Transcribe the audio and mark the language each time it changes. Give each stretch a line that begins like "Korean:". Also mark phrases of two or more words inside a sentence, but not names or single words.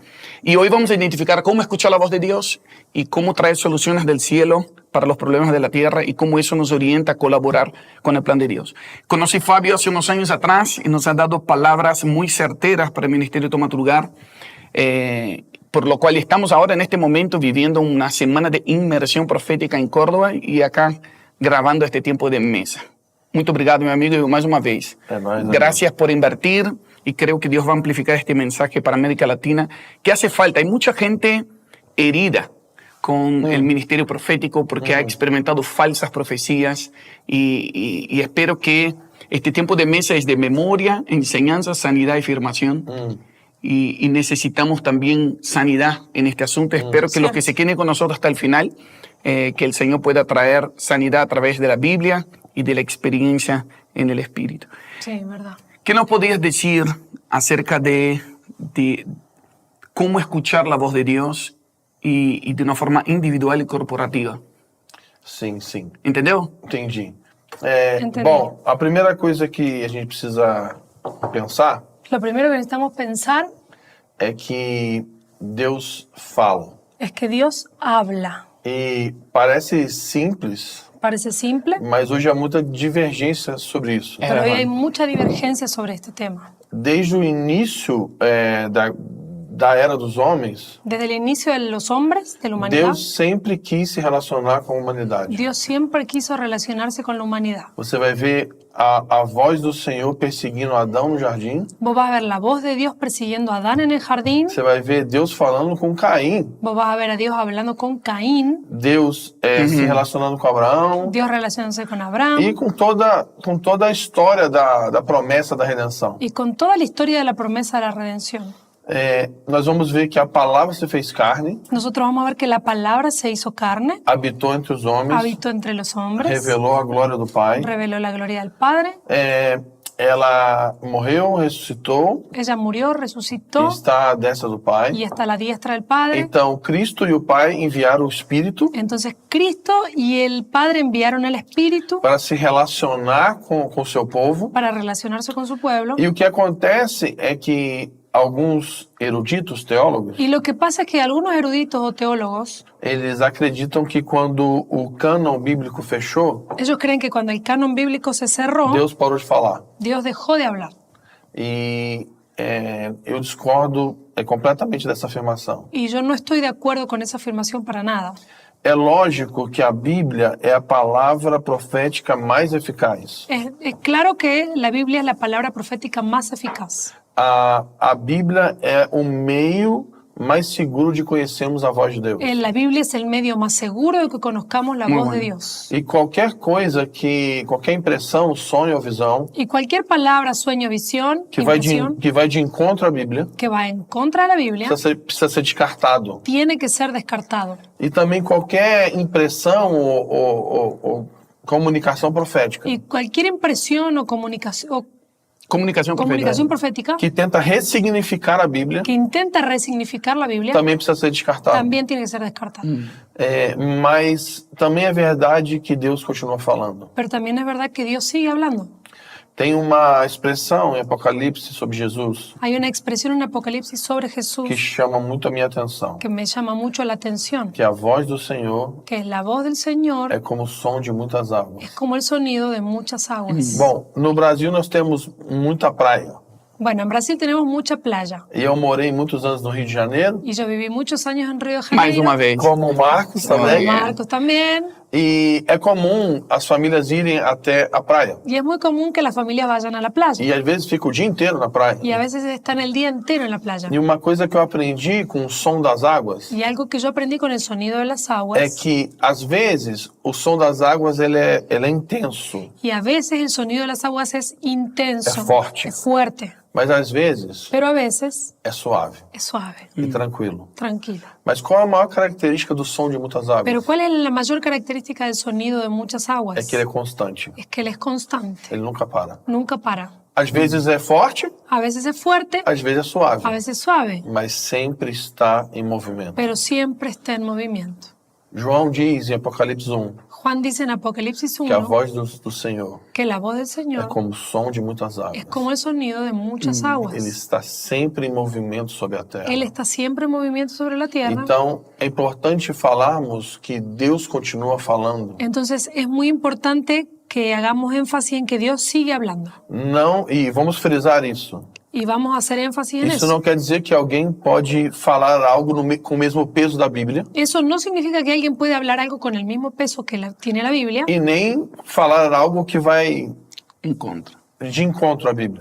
Spanish: Y hoy vamos a identificar cómo escuchar la voz de Dios y cómo traer soluciones del cielo para los problemas de la tierra y cómo eso nos orienta a colaborar con el plan de Dios. Conocí a Fábio hace unos años atrás y nos ha dado palabras muy certeras para el ministerio Toma tu Lugar, por lo cual estamos ahora en este momento viviendo una semana de inmersión profética en Córdoba y acá grabando este tiempo de mesa.
Portuguese: Muito obrigado, meu amigo,
Spanish: y más una vez. Gracias por invertir y creo que Dios va a amplificar este mensaje para América Latina, que hace falta. Hay mucha gente herida con el ministerio profético porque ha experimentado falsas profecías y espero que este tiempo de mesa es de memoria, enseñanza, sanidad y afirmación. Y necesitamos también sanidad en este asunto. Espero que los que se queden con nosotros hasta el final, que el Señor pueda traer sanidad a través de la Biblia y de la experiencia en el Espíritu. Sí, verdad. ¿Qué nos podías decir acerca de cómo escuchar la voz de Dios y
Portuguese: de uma forma individual e corporativa? Sim, sim. Entendeu? Entendi. Entendi. Bom, a primeira coisa que a gente precisa pensar
Spanish: Lo primero que necesitamos pensar
Portuguese: é que Deus fala.
Spanish: es que Dios habla.
Portuguese: E parece simples,
Spanish: Parece simple,
Portuguese: mas hoje há muita divergência sobre isso.
Spanish: pero hoy hay mucha divergencia sobre este tema.
Portuguese: Desde o início da era dos homens,
Spanish: Desde el inicio de los hombres, de la humanidad,
Portuguese: Deus sempre quis se relacionar com a humanidade.
Spanish: Dios siempre quiso relacionarse con la humanidad.
Portuguese: Você vai ver a voz do Senhor perseguindo Adão no jardim.
Spanish: Vos vas a ver la voz de Dios persiguiendo a Adán en el jardín.
Portuguese: Você vai ver Deus falando com Caim.
Spanish: Vos vas a ver a Dios hablando con Caín.
Portuguese: Deus se relacionando com Abraão.
Spanish: Dios relacionándose con Abraham.
Portuguese: E com toda a história da promessa da redenção.
Spanish: Y con toda la historia de la promesa de la redención.
Portuguese: Nós vamos ver que a palavra se fez carne,
Spanish: Nosotros vamos a ver que la palabra se hizo carne,
Portuguese: habitou entre os homens,
Spanish: habitó entre los hombres,
Portuguese: revelou a glória do Pai.
Spanish: reveló la gloria del Padre.
Portuguese: ela morreu, ressuscitou,
Spanish: Ella murió, resucitó
Portuguese: está à destra do Pai.
Spanish: y está a la diestra del Padre.
Portuguese: Então, Cristo e o Pai enviaram o Espírito
Spanish: Entonces Cristo y el Padre enviaron el Espíritu
Portuguese: para se relacionar com o seu povo.
Spanish: para relacionarse con su pueblo.
Portuguese: E o que acontece é que alguns eruditos, teólogos,
Spanish: Y lo que pasa es que algunos eruditos o teólogos,
Portuguese: eles acreditam que quando o cânon bíblico fechou,
Spanish: ellos creen que cuando el canon bíblico se cerró,
Portuguese: Deus parou de falar.
Spanish: Dios dejó de hablar.
Portuguese: E eu discordo completamente dessa afirmação.
Spanish: Y yo no estoy de acuerdo con esa afirmación para nada.
Portuguese: É lógico que a Bíblia é a palavra profética mais eficaz.
Spanish: Es claro que la Biblia es la palabra profética más eficaz.
Portuguese: A Bíblia é o meio mais seguro de conhecermos a voz de Deus.
Spanish: La Biblia es el medio más seguro de que conozcamos la Muy voz de bueno. Dios.
Portuguese: E qualquer impressão, sonho ou visão
Spanish: Y cualquier palabra, sueño, visión,
Portuguese: que vai
Spanish: impresión
Portuguese: de encontro à Bíblia
Spanish: que va en contra de la Biblia,
Portuguese: precisa ser descartado.
Spanish: tiene que ser descartado.
Portuguese: E também qualquer impressão ou comunicação profética
Spanish: Y cualquier impresión o Comunicación comunicación profética. profética
Portuguese: que tenta ressignificar a Bíblia
Spanish: que intenta resignificar la Biblia
Portuguese: também precisa ser descartado.
Spanish: también tiene que ser descartada.
Portuguese: Mas também é verdade que Deus continua falando.
Spanish: Pero también es verdad que Dios sigue hablando.
Portuguese: Tem uma expressão em Apocalipse sobre Jesus
Spanish: Hay una expresión en Apocalipsis sobre Jesús
Portuguese: que chama muito a minha atenção,
Spanish: que me llama mucho la atención,
Portuguese: que a voz do Senhor
Spanish: que es la voz del Señor
Portuguese: é como o som de muitas águas.
Spanish: es como el sonido de muchas aguas.
Portuguese: Bom, no Brasil nós temos muita praia.
Spanish: Bueno, en Brasil tenemos mucha playa
Portuguese: E eu morei muitos anos no Rio de Janeiro,
Spanish: y yo viví muchos años en Río de
Portuguese: Mais
Spanish: Janeiro.
Portuguese: uma vez. como o Marcos também.
Spanish: Marcos también.
Portuguese: E é comum as famílias irem até a praia.
Spanish: Y es muy común que las familias vayan a la playa.
Portuguese: E às vezes fica o dia inteiro na praia.
Spanish: Y a veces están el día entero en la playa.
Portuguese: E uma coisa que eu aprendi com o som das águas
Spanish: Y algo que yo aprendí con el sonido de las
Portuguese: é
Spanish: aguas,
Portuguese: que, às vezes, o som das águas ele é intenso,
Spanish: y a veces el sonido de las aguas es intenso, Es fuerte. es fuerte,
Portuguese: mas às vezes
Spanish: pero a veces
Portuguese: é suave
Spanish: es suave,
Portuguese: e tranquilo.
Spanish: tranquilo.
Portuguese: Mas qual é a maior característica do som de muitas águas?
Spanish: Pero ¿cuál es la mayor característica del sonido de muchas aguas?
Portuguese: É que ele é constante,
Spanish: Es que él es constante,
Portuguese: ele nunca para.
Spanish: nunca para.
Portuguese: Às vezes é forte,
Spanish: A veces es fuerte,
Portuguese: às vezes é suave,
Spanish: a veces es suave,
Portuguese: mas sempre está em movimento.
Spanish: pero siempre está en movimiento.
Portuguese: João diz em Apocalipse 1
Spanish: Juan dice en Apocalipsis
Portuguese: que a
Spanish: 1
Portuguese: voz do Senhor
Spanish: que la voz del
Portuguese: é
Spanish: Señor
Portuguese: como o som de muitas águas.
Spanish: es como el sonido de muchas aguas.
Portuguese: Ele está sempre em movimento sobre a terra.
Spanish: Él está siempre en movimiento sobre la tierra.
Portuguese: Então, é importante falarmos que Deus continua falando.
Spanish: Entonces es muy importante que hagamos énfasis en que Dios sigue hablando.
Portuguese: Não, e vamos frisar isso.
Spanish: Y vamos a hacer énfasis en
Portuguese: Isso
Spanish: eso.
Portuguese: não quer dizer que alguém pode falar algo com o mesmo peso da Bíblia
Spanish: Eso no significa que alguien puede hablar algo con el mismo peso que tiene la Biblia
Portuguese: e nem falar algo que vai
Spanish: En contra.
Portuguese: de encontro à Bíblia.